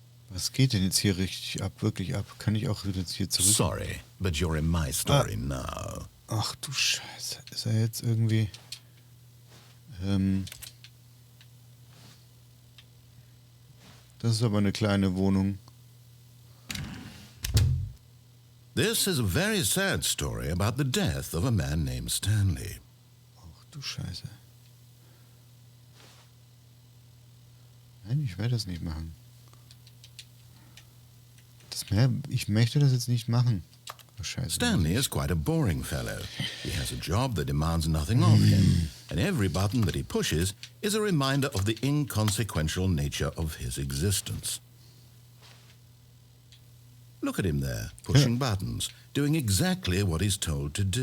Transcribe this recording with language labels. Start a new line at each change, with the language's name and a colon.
German: Was geht denn jetzt hier richtig ab? Wirklich ab? Kann ich auch jetzt hier zurück?
English: Sorry, but you're in my story now.
German: Ach du Scheiße. Ist er jetzt irgendwie... Das ist aber eine kleine Wohnung.
English: This is a very sad story about the death of a man named Stanley.
German: Ach du Scheiße. Nein, ich werde das nicht machen. Ich möchte das jetzt nicht machen. Oh, Scheiße.
English: Stanley is quite a boring fellow. He has a job that demands nothing of him, and every button that he pushes is a reminder of the inconsequential nature of his existence. Look at him there, pushing buttons, doing exactly what he's told to do.